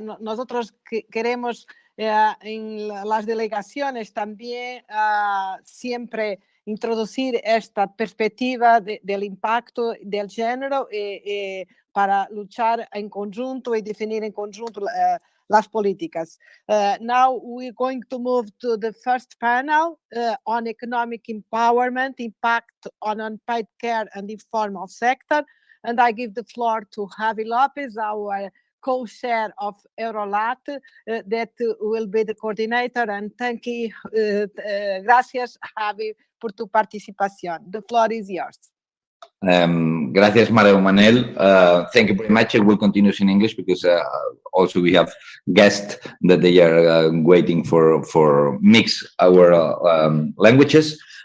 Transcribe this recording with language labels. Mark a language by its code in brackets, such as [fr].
[es] Nosotros queremos en las delegaciones también siempre introducir esta perspectiva del impacto del género para luchar en conjunto y definir en conjunto las políticas. [en] Now we're going to move to the first panel on economic empowerment, impact on unpaid care and informal sector. And I give the floor to Javi Lopez, our co-chair of Eurolat, that will be the coordinator. And thank you, [es] gracias, Javi, por tu participación. [en] The floor is yours. [es] Gracias, María Manuel. [en] Thank you very much. I will continue in English because also we have guests that they are waiting for mix our languages.